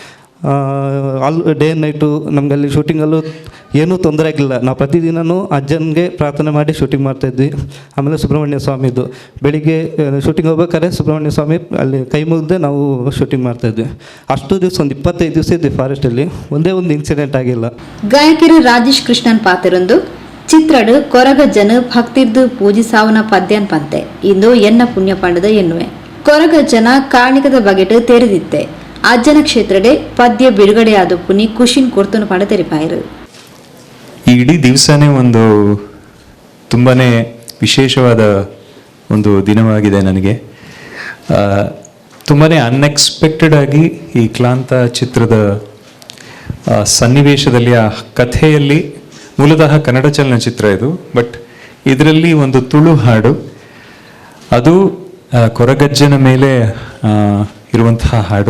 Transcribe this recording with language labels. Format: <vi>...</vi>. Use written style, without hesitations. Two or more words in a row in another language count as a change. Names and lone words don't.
<en>day night</en> <kn>ನಮಗಲ್ಲಿ ಶೂಟಿಂಗಲ್ಲೂ ಏನೂ ತೊಂದರೆ ಆಗಿಲ್ಲ. ನಾವು ಪ್ರತಿದಿನವೂ ಅಜ್ಜನಿಗೆ ಪ್ರಾರ್ಥನೆ ಮಾಡಿ ಶೂಟಿಂಗ್ ಮಾಡ್ತಾಯಿದ್ವಿ. ಆಮೇಲೆ ಸುಬ್ರಹ್ಮಣ್ಯ ಸ್ವಾಮಿದು ಬೆಳಿಗ್ಗೆ ಶೂಟಿಂಗ್ ಹೋಗ್ಬೇಕಾದ್ರೆ ಸುಬ್ರಹ್ಮಣ್ಯ ಸ್ವಾಮಿ ಅಲ್ಲಿ ಕೈ ಮುಗಿದೇ ನಾವು ಶೂಟಿಂಗ್ ಮಾಡ್ತಾಯಿದ್ವಿ. ಅಷ್ಟು ದಿವಸ ಒಂದು 25 ದಿವಸ ಇದ್ವಿ ಫಾರೆಸ್ಟಲ್ಲಿ, ಒಂದೇ ಒಂದು ಇನ್ಸಿಡೆಂಟ್ ಆಗಿಲ್ಲ.</kn> <tcy>ಗಾಯಕರು ರಾಜೇಶ್ ಕೃಷ್ಣನ್ ಪಾತ್ರರೊಂದು ಚಿತ್ರಡು ಕೊರಗಜ್ಜನು ಭಕ್ತಿರ್ದು ಪೂಜಿಸಾವನ ಪದ್ಯನ್ ಪಂತೆ ಇಂದು ಎನ್ನ ಪುಣ್ಯ ಪಂಡದ ಎನ್ನುವೆ. ಕೊರಗಜ್ಜನ ಕಾಣಿಕದ ಬಗೆಟ್ ತೆರೆದಿತ್ತೆ. ಅಜ್ಜನ ಕ್ಷೇತ್ರಡೆ ಪದ್ಯ ಬಿಡುಗಡೆಯಾದ ಪುನಿ ಖುಷಿನ್ ಕೊಡ್ತನು ಪಡ ತೆರಿಪಾಯರು.</tcy> <kn>ಈ ಇಡೀ ದಿವಸನೇ ಒಂದು ತುಂಬಾ ವಿಶೇಷವಾದ ಒಂದು ದಿನವಾಗಿದೆ ನನಗೆ. ತುಂಬಾ ಅನ್ಎಕ್ಸ್ಪೆಕ್ಟೆಡ್ ಆಗಿ ಈ ಕ್ಲಾಂತ ಚಿತ್ರದ ಸನ್ನಿವೇಶದಲ್ಲಿ, ಆ ಕಥೆಯಲ್ಲಿ, ಮೂಲತಃ ಕನ್ನಡ ಚಲನಚಿತ್ರ ಇದು, ಬಟ್ ಇದರಲ್ಲಿ ಒಂದು ತುಳು ಹಾಡು, ಅದು ಕೊರಗಜ್ಜನ ಮೇಲೆ ಇರುವಂತಹ ಹಾಡು.</kn>